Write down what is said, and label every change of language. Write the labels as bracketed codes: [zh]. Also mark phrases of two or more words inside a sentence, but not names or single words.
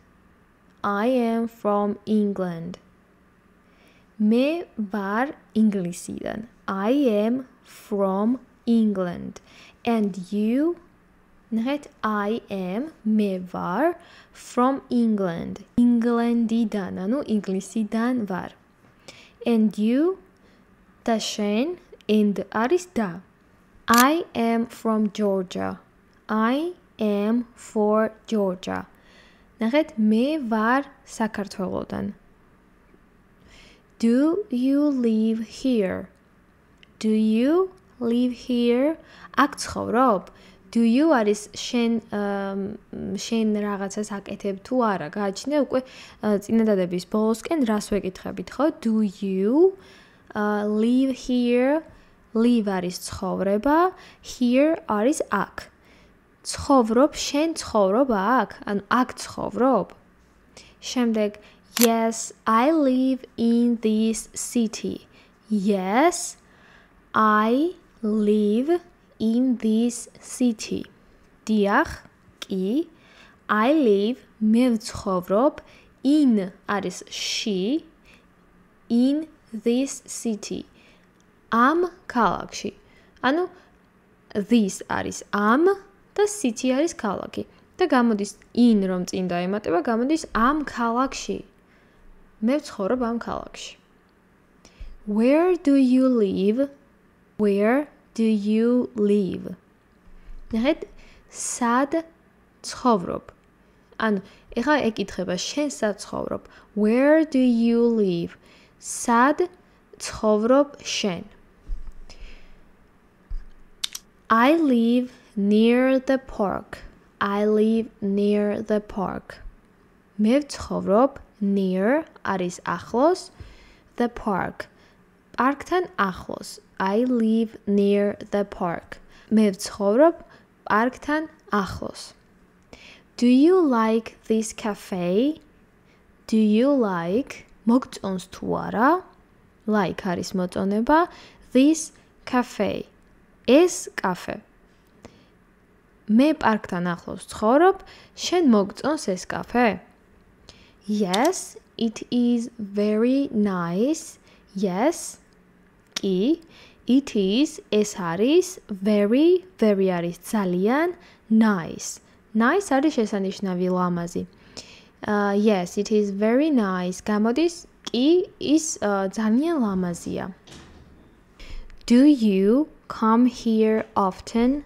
[ka] მე ვარ ინგლისიდან. [en] I am from England. And you? ნახეთ, I am [ka] მე ვარ [en] from England. [ka] ინგლანდიდან, ანუ ინგლისიდან ვარ. [en] And you? [ka] და შენ, and არის და. [en] I am from Georgia. [ka] ნახეთ, მე ვარ საქართველოდან. [en] Do you live here? [ka] აქ ცხოვრობ? [en] Do you [ka] არის შენ რაღაცას აკეთებ თუ არა? გააჩნია უკვე წინადადების ბოლოსკენ რას ვეკითხებით, ხო? [en] Do you live here? [ka] Live არის ცხოვრება, here არის აქ. ცხოვრობ, შენ ცხოვრობ აქ? ანუ აქ ცხოვრობ? [en] შემდეგ Yes, I live in this city. Yes, I live in this city. [ka] დიახ, კი. [en] I live, [ka] მე ვცხოვრობ, in არის ში, [en] in this city. [ka] ამ ქალაქში. ანუ this არის ამ და city არის ქალაქი. და გამოდის in რომ წინ დაემატება, გამოდის ამ ქალაქში. მე ვცხოვრობ ამ ქალაქში. [en] Where do you live? Where do you live? [ka] ნახეთ, სად ცხოვრობ? ანუ ეხლა ეკითხება, შენ სად ცხოვრობ? [en] Where do you live? [ka] სად ცხოვრობ შენ? [en] I live near the park. I live near the park. [ka] მე ვცხოვრობ near არის ახლოს [en] the park. [ka] პარკთან ახლოს. [en] I live near the park. [ka] მე ვცხოვრობ პარკთან ახლოს. [en] Do you like this cafe? Do you like [ka] მოგწონს თუ არა? Like არის მოწონება. [en] This cafe. [ka] ეს კაფე. მე პარკთან ახლოს ცხოვრობ, შენ მოგწონს ეს კაფე? [en] Yes, it is very nice. Yes, კი, it is, [ka] ეს არის, very არის ძალიან, [en] nice. [ka] Nice არის შესანიშნავი ლამაზი. [en] Yes, it is very nice. [ka] გამოდის, კი, ის ძალიან ლამაზია. [en] Do you come here often?